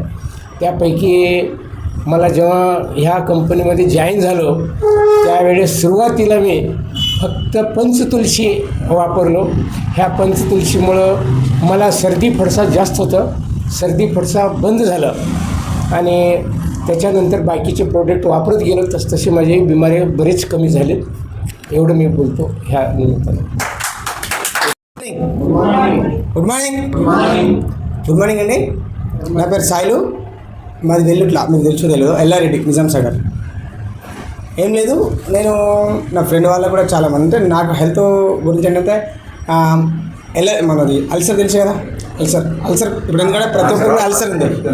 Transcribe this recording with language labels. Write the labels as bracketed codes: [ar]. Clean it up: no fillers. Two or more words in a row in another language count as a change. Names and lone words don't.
[mr] त्यापैकी मला जेव्हा ह्या कंपनीमध्ये जॉईन झालो त्यावेळेस सुरुवातीला मी फक्त पंचतुलसी वापरलो. ह्या पंचतुलसीमुळं मला सर्दी फडसा जास्त होतं, सर्दी फडसा बंद झालं आणि त्याच्यानंतर बाकीचे प्रोडक्ट वापरत गेलो तसतसे माझे बिमारी बरेच कमी झाले. एवढं मी बोलतो ह्या निमित्तानं. [en] good morning అండి. [te] నా పేరు సాయిలు, మాది వెల్లుట్ల, మీకు తెలుసు తెలియదు, ఎల్లారెడ్డి నిజాం సాగర్. ఏం లేదు, నేను నా ఫ్రెండ్ వాళ్ళకు కూడా చాలామంది అంటే నాకు హెల్త్ గురించి ఏంటంటే మనది అల్సర్ తెలుసు కదా, అల్సర్ ఇప్పుడు ఎందుకంటే ప్రతి ఒక్కరు కూడా అల్సర్ ఉంది.